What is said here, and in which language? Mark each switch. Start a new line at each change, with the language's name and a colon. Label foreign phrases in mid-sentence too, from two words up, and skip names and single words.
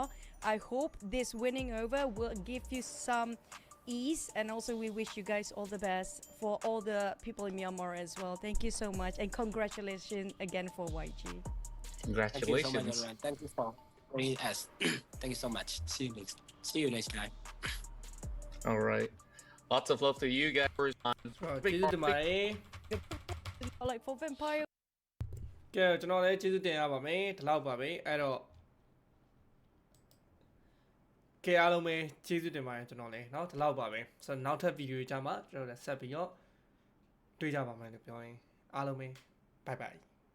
English: I hope this winning over will give you some ease, and also we wish you guys all the best for all the people in Myanmar as well. Thank you so much, and congratulations again for YG. Congratulations. Thank you for joining us. Thank you so much. See you next time. All right. Lots of love to you guys.
Burmese: ကျေးဇူးတင်ပါတယ်
English: Like for Vampire.
Burmese: ကဲကျွန်တော်လည်းကျေးဇူးတင်ရပါမယ်ဒီလောက်ပါပဲအဲ့တော့ကဲအားလုံးပဲကျေးဇူးတင်ပါတယ်ကျွန်တော်လည်းเนาะဒီလောက်ပါပဲဆိုတော့နောက်ထပ်ဗီဒီယိုကြမှာကျွန်တော်လည်းဆက်ပြီးတော့တွေ့ကြပါမယ်လို့ပြောရင်အားလုံးပဲ
English: bye bye